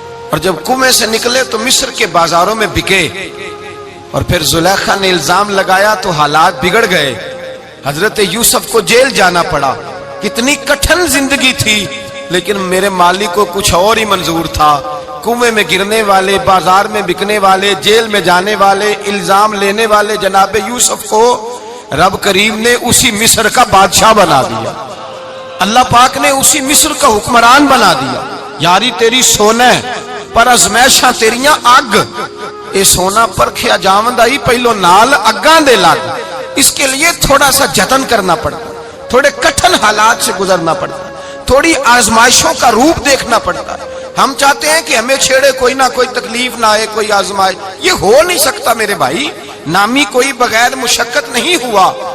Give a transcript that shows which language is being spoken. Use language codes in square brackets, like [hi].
[ur] اور جب کنویں سے نکلے تو مصر کے بازاروں میں بکے، اور پھر زلیخا نے الزام لگایا تو حالات بگڑ گئے، حضرت یوسف کو جیل جانا پڑا۔ کتنی کٹھن زندگی تھی، لیکن میرے مالک کو کچھ اور ہی منظور تھا. کنویں میں گرنے والے، بازار میں بکنے والے، جیل میں جانے والے، الزام لینے والے جناب یوسف کو رب کریم نے اسی مصر کا بادشاہ بنا دیا. اللہ پاک نے اسی مصر کا حکمران بنا دیا. [pa] یاری تیری سونا پر ازمائشاں تیریاں اگ، اے سونا پرکھیا جاوندا ہی پہلو نال اگاں دے لگ. [ur] اس کے لیے تھوڑا سا جتن کرنا پڑتا، تھوڑے کٹھن حالات سے گزرنا پڑتا، تھوڑی آزمائشوں کا روپ دیکھنا پڑتا. ہم چاہتے ہیں کہ ہمیں چھیڑے کوئی نہ کوئی تکلیف نہ آئے، کوئی آزمائش. یہ ہو نہیں سکتا میرے بھائی. نامی کوئی بغیر مشقت نہیں ہوا.